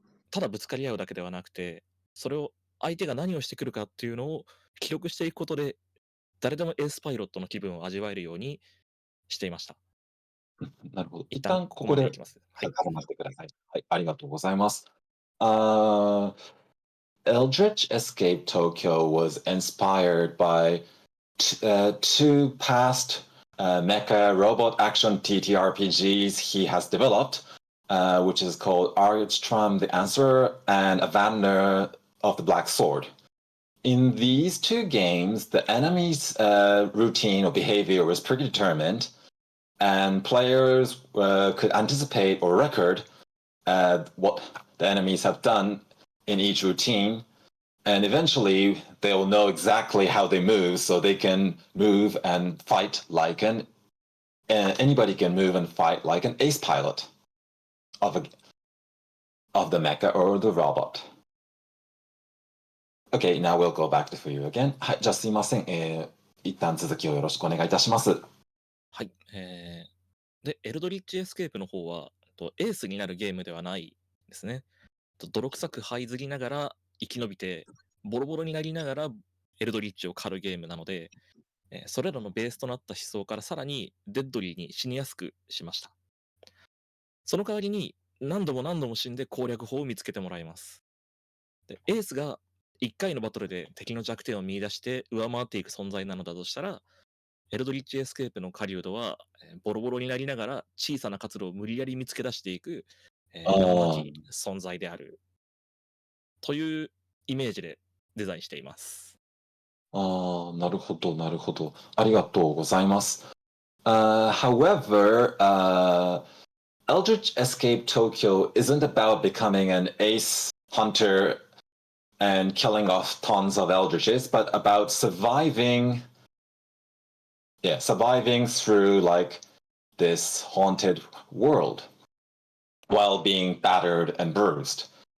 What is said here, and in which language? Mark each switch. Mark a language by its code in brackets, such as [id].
[ja] ただぶつかり合うだけではなくて、それを相手が何をしてくるかっていうのを記録していくことで、誰でもエースパイロットの気分を味わえるようにしていました。なるほど。一旦ここまでいきます。はい。挟ませてください。はい、ありがとうございます。 [en] Eldritch Escape Tokyo was inspired by two past mecha robot action TTRPGs he has developed, which is called Argstrom the Answerer and Avander of the Black Sword. In these two games, the enemy's routine or behavior was predetermined, and players could anticipate or record what the enemies have done in each routine, and eventually they'll know exactly how they move, so they can move and fight like anybody can move and fight like an ace pilot of the mecha or the robot. Okay, now we'll go back to Fuyu again. [ja] はい、じゃあすいません。一旦続きをよろしくお願いいたします。はい。で、エルドリッチエスケープの方は、エースになるゲームではないですね。泥臭く這いずりながら生き延びて、ボロボロになりながらエルドリッチを狩るゲームなので、それらのベースとなった思想からさらにデッドリーに死にやすくしました。その代わりに何度も何度も死んで攻略法を見つけてもらいます。で、エースが1回のバトルで敵の弱点を見出して上回っていく存在なのだとしたら、エルドリッチエスケープの狩人はボロボロになりながら小さな活路を無理やり見つけ出していく、やんまき存在であるというイメージでデザインしています。なるほど、なるほど。ありがとうございます。 [en] However, Eldritch Escape Tokyo isn't about becoming an ace hunter and killing off tons of eldritches, but about surviving through like this haunted world while being battered and bruised.